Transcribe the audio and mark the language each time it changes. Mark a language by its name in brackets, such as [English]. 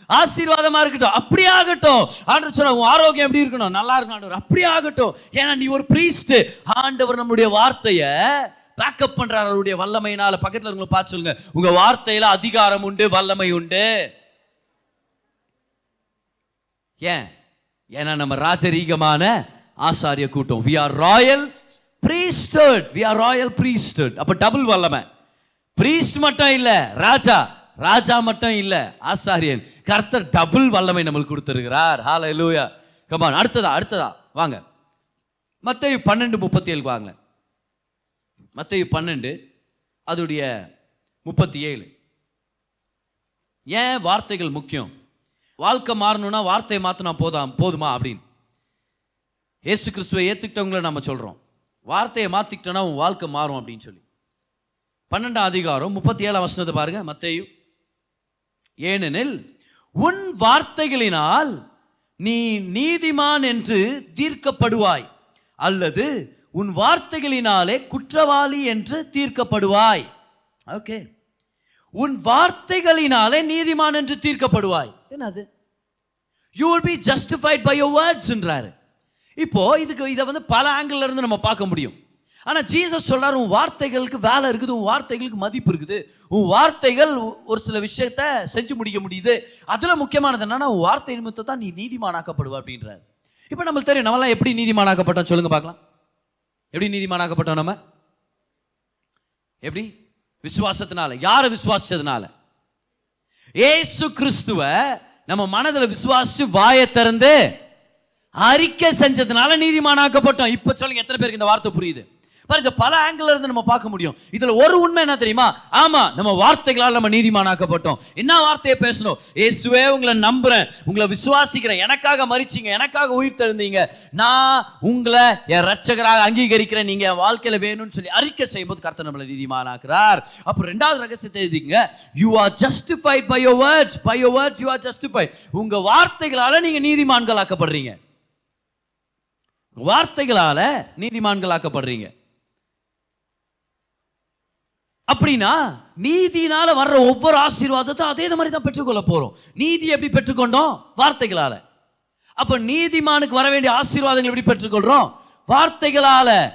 [Tamil] ஆசீர்வாதமாக இருக்கட்டும், அப்படியே ஆகட்டும். ஆண்டவர் சொல்ல உன் ஆரோக்கியம் எப்படி இருக்கணும், நல்லா இருக்கணும் ஆண்டவர், அப்படியே ஆகட்டும். ஏன்னா நீ ஒரு பிரீஸ்ட். ஆண்டவர் நம்முடைய வார்த்தையை பேக்கப் பண்றார் அவருடைய வல்லமையினால. பக்கத்தில் உங்களை பார்த்து சொல்லுங்க, உங்க வார்த்தையில அதிகாரம் உண்டு, வல்லமை உண்டு. ஏன்னா நம்ம ராஜரீகமான ஆசாரிய கூட்டம். [English] we are royal priesthood, we are royal priesthood. [Tamil] அப்ப டபுள் வல்லமை. பிரீஸ்ட் மட்டும் இல்ல, ராஜா மட்டும் இல்ல, ஆசாரியன். கர்த்தர் டபுள் வல்லமை நம்மளுக்கு கொடுத்திருக்கிறார். ஹalleluya. Come on. அடுத்ததா வாங்க, மத்தேயு 12:37 வாங்க. மத்தேயு 12 அதுடைய 37. ஏன் வார்த்தைகள் முக்கியம்? வாழ்க்கை மாறணும்னா வார்த்தையை மாற்றினா போதுமா அப்படின்னு இயேசு கிறிஸ்துவை ஏற்றுக்கிட்டவங்களை நம்ம சொல்கிறோம். வார்த்தையை மாற்றிக்கிட்டோன்னா உன் வாழ்க்கை மாறும் அப்படின்னு சொல்லி 12ஆம் அதிகாரம் 37ஆம் வசனத்தை பாருங்க. மத்தேயு, ஏனெனில் உன் வார்த்தைகளினால் நீ நீதிமான் என்று தீர்க்கப்படுவாய், அல்லது உன் வார்த்தைகளினாலே குற்றவாளி என்று தீர்க்கப்படுவாய். ஓகே, உன் வார்த்தைகளினாலே நீதிமான் என்று தீர்க்கப்படுவாய். என்னது? [English] you will be justified by your words [Tamil] என்றாரு. இப்போ இதை பல ஆங்கிள் இருந்து நம்ம பார்க்க முடியும். ஆனா ஜீசஸ் சொல்றாரு, உன் வார்த்தைகளுக்கு வேலை இருக்குது, உன் வார்த்தைகளுக்கு மதிப்பு இருக்குது, உன் வார்த்தைகள் ஒரு சில விஷயத்த செஞ்சு முடிக்க முடியுது. அதுல முக்கியமானது என்னன்னா, உன் வார்த்தை நிமித்தம் தான் நீ நீதிமானாக்கப்படுவ அப்படின்றாரு. இப்போ நம்மளுக்கு தெரியும், நம்மளாம் எப்படி நீதிமானாக்கப்பட்டோம் சொல்லுங்க பார்க்கலாம். எப்படி நீதிமானாக்கப்பட்டோம்? நம்ம எப்படி? விசுவாசத்தினால. யாரை விசுவாசிச்சதுனால? ஏசு கிறிஸ்துவ நம்ம மனதில் விசுவாசிச்சு வாயை திறந்து அறிக்கை செஞ்சதுனால நீதிமானாக்கப்பட்டோம். இப்ப சொல்லுங்க, எத்தனை பேருக்கு இந்த வார்த்தை புரியுது? பாருங்க, பல ஆங்கிள் இருந்து நம்ம பார்க்க முடியும். இதுல ஒரு உண்மை என்ன தெரியுமா? ஆமா, நம்ம வார்த்தைகளால் நம்ம நீதிமானாக்கப்பட்டோம். என்ன வார்த்தையை பேசணும்? இயேசுவே உங்களை நம்புறேன், உங்களை விசுவாசிக்கிறேன், எனக்காக மரிச்சீங்க, எனக்காக உயிர் தெழுந்தீங்க, நான் உங்களை என் ரட்சகராக அங்கீகரிக்கிறேன், நீங்க என் வாழ்க்கையில வேணும்னு சொல்லி அறிக்கை செய்யும்போது கர்த்தர் நம்மளை நீதிமானாக்குறார். அப்ப ரெண்டாவது ரகசியத்தை எழுதிங்க, [English] you are justified by your words. By your words you are justified. [Tamil] உங்க வார்த்தைகளால நீங்க நீதிமான்களாக்கப்படுறீங்க. வார்த்தைகளால நீதிமான்களாக்கப்படுறீங்க. அப்படின்னா நீதினால வர்ற ஒவ்வொரு ஆசீர்வாதத்தை அதே மாதிரி தான் பெற்றுக்கொள்ள போறோம். நீதி எப்படி பெற்றுக்கொண்டோம்? வார்த்தைகளால. அப்ப நீதிமானுக்கு வர வேண்டிய ஆசீர்வாதங்கள் எப்படி பெற்றுக்கொள்றோம்? வார்த்தைகளால.